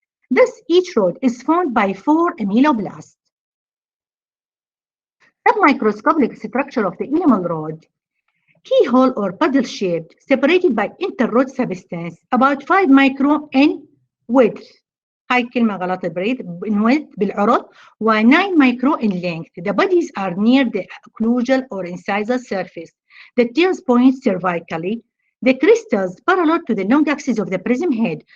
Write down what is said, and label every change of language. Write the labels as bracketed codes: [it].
[en] Thus each rod is formed by 4 ameloblasts. Submicroscopic structure of the enamel rod. Keyhole or puddle shaped, separated by interrod substance about 5 micro in width. [ar] هاي كلمة غلط بريد in width بالعرض و 9 micro in length. [en] The bodies are near the occlusal or incisal surface. The tails point cervically. The crystals parallel to the long axis of the prism head.